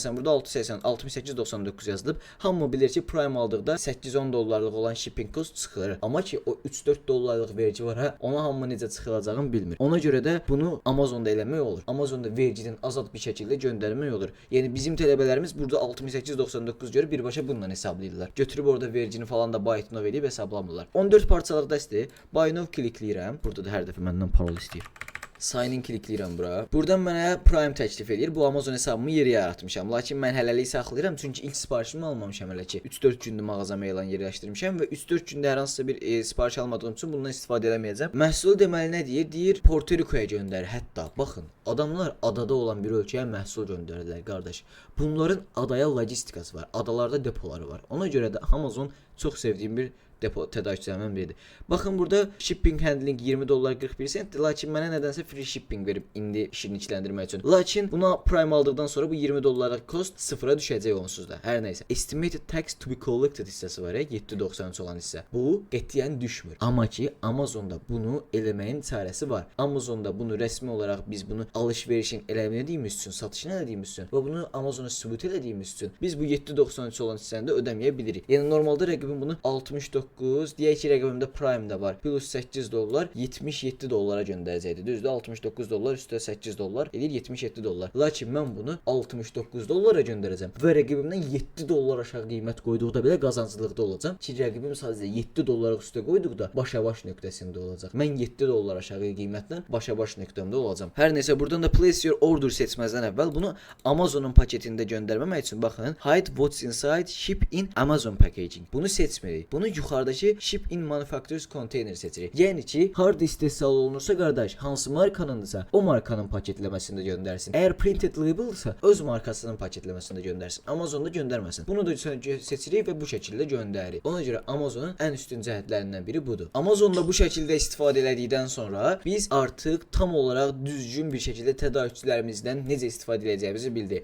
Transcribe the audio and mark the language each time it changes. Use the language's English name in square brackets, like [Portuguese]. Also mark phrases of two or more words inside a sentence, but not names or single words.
[Azerbaijani] Məsələn burada 68.99 yazılıb. Hamı bilir ki Prime aldıqda 8-10 dollarlıq olan [English] shipping cost [Azerbaijani] çıxır. Amma ki o 3-4 dollarlıq vergi var ha, ona hamı necə çıxılacağını bilmir. Ona görə də bunu Amazonda eləmək olur. Amazonda vergiden azad bir şəkildə göndərmək olur. Yəni bizim tələbələrimiz burada 68.99 görə birbaşa bununla hesablayırlar. Götürüb orada vergini falan da [English] buy now [Azerbaijani] edib hesablamırlar. 14 parçalıq dəstə [English] buy now [Azerbaijani] klikləyirəm. Burada da hər dəfə məndən parol istəyir. [English] Sign in [Azerbaijani] klikləyirəm bura. Buradan mənə Prime təklif edir. Bu Amazon hesabımı yeri yaratmışam. Lakin mən hələlik saxlayıram çünki ilk sifarişimi almamışam hələ ki. 3-4 gündür mağazama elan yerləşdirmişəm və 3-4 gündə hər hansısa bir sifariş almadığım üçün bundan istifadə eləməyəcəm. Məhsulu deməli nə deyir? Deyir Porto Rico'ya göndər. Hətta baxın, adamlar adada olan bir ölkəyə məhsul göndərirlər, qardaş. Bunların adaya logistikası var. Adalarda depoları var. Ona görə də Amazon çox sevdiyim bir depo tədarükçülərindən biridir. Baxın burada [English] shipping handling [Azerbaijani] 20 dollar 41 sentdir, lakin mənə nədənsə [English] free shipping [Azerbaijani] verib indi şirinlikləndirmək üçün. Lakin buna Prime aldıqdan sonra bu 20 dollarlıq cost sıfıra düşəcək onsuz da. Hər nəysə. [English] Estimated tax to be collected [Azerbaijani] hissəsi var ya, 7.93 olan hissə. Bu qətiyyən düşmür. Amma ki Amazonda bunu eləməyin çarəsi var. Amazonda bunu rəsmi olaraq biz bunu alış-verişin eləmədiyimiz üçün, satışını elədiyimiz üçün və bunu Amazona sübut elədiyimiz üçün biz bu 7.93 olan hissəni də ödəməyə bilirik. Yəni normalda rəqibin bunu 69 69, deyək ki, rəqəmimdə Prime də var. Plus 8 dollar 77 dollara göndərəcəkdi. Düzdür? 69 dollar üstə 8 dollar edir 77 dollar. Lakin mən bunu 69 dollara göndərəcəm və rəqibimdən 7 dollar aşağı qiymət qoyduqda belə qazanclılıqda olacam. Ki rəqibim sadəcə 7 dollara üstə qoyduqda başa-baş nöqtəsində olacaq. Mən 7 dollar aşağı qiymətlə başa-baş nöqtəmdə olacam. Hər nəsə buradan da [English] place your order [Azerbaijani] seçməzdən əvvəl bunu Amazonun paketində göndərməmək üçün baxın, [English] hide what's inside ship in Amazon packaging. [Azerbaijani] Bunu seçmirik. Bunu yuxarıdakı [English] ship in manufacturers container [Azerbaijani] seçirik. Yəni ki, harda istehsal olunursa qardaş, hansı markanınsa o markanın paketləməsində göndərsin. Əgər [English] printed label- [Azerbaijani] sa öz markasının paketləməsində göndərsin. Amazonda göndərməsin. Bunu da seçirik və bu şəkildə göndəririk. Ona görə Amazonun ən üstün cəhətlərindən biri budur. Amazonda bu şəkildə istifadə elədikdən sonra biz artıq tam olaraq düzgün bir şəkildə tədarükçülərimizdən necə istifadə edəcəyimizi bildik.